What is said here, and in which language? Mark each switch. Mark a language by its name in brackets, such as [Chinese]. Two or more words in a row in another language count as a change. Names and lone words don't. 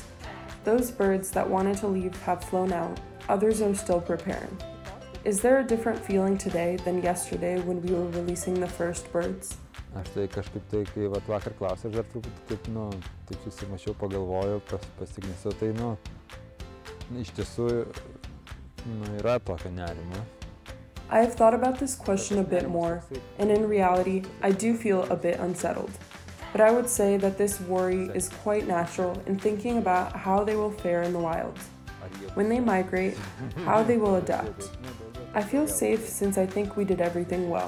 [English] Those birds that wanted to leave have flown out, others are still preparing. Is there a different feeling today than yesterday when we were releasing the first birds? [Lithuanian] Aš tai kažkaip tai, kai vakar klausė, aš dar truputį taip susimašiau, pagalvojau, pasignisau, tai iš tiesų yra tokio nerimo. [English] I have thought about this question a bit more, and in reality, I do feel a bit unsettled. But I would say that this worry is quite natural in thinking about how they will fare in the wild. When they migrate, how they will adapt. I feel safe since I think we did everything well.